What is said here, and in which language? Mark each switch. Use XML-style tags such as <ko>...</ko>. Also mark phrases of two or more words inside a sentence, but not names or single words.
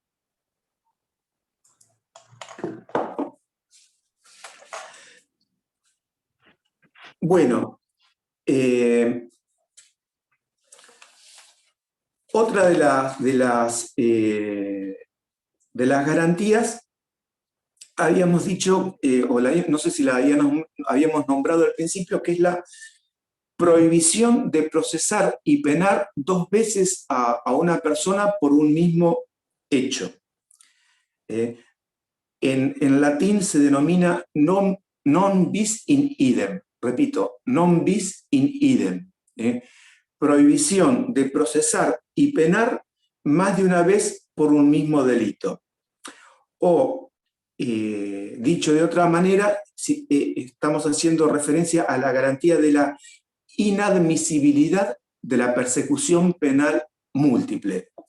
<es>Bueno, otra de las garantías, habíamos dicho, no sé si la habíamos nombrado al principio, que es la prohibición de procesar y penar 2 veces a una persona por un mismo hecho. En latín se denomina</es> <la>non bis in idem. Repito, non bis in idem.</la> <es>Prohibición de procesar y penar más de una vez por un mismo delito. O, dicho de otra manera, estamos haciendo referencia a la garantía de la inadmisibilidad de la persecución penal múltiple.</es>